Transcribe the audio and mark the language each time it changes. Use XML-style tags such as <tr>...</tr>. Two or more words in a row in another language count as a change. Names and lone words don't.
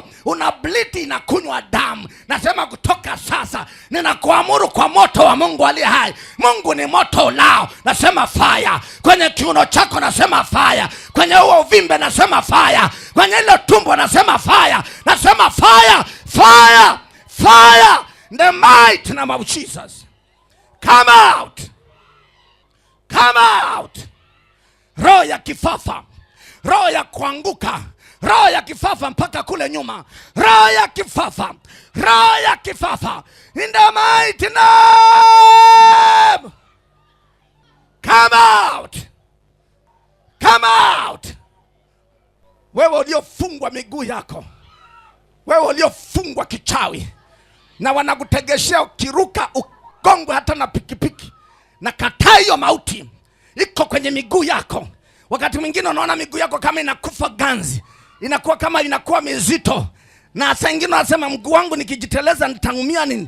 <sw>Una bleed, inakunywa damu. Nasema kutoka sasa, ninakuamuru kwa moto wa Mungu aliye hai. Mungu ni moto ulao. Nasema fire kwenye kiuno chako, nasema fire kwenye huo uvimbe, nasema fire kwenye ile tumbo, nasema fire, nasema</sw> <en>fire, fire, fire, the mighty name of Jesus. Come out, come out.</en> <sw>Roho ya kifafa, roho ya kuanguka, roho ya kifafa mpaka kule nyuma, roho ya kifafa, roho ya kifafa,</sw> <en>in the mighty name. Come out, come out.</en> <sw>Wewe uliofungwa miguu yako, wewe uliofungwa kichawi na wanakutegeshea ukiruka ugongwe hata na pikipiki, na kataa hiyo mauti iko kwenye miguu yako. Wakati mwingine unaona miguu yako kama inakufa ganzi, inakuwa kama inakuwa mizito, na saa nyingine unasema mguu wangu nikijiteleza nitaumia nini?</sw>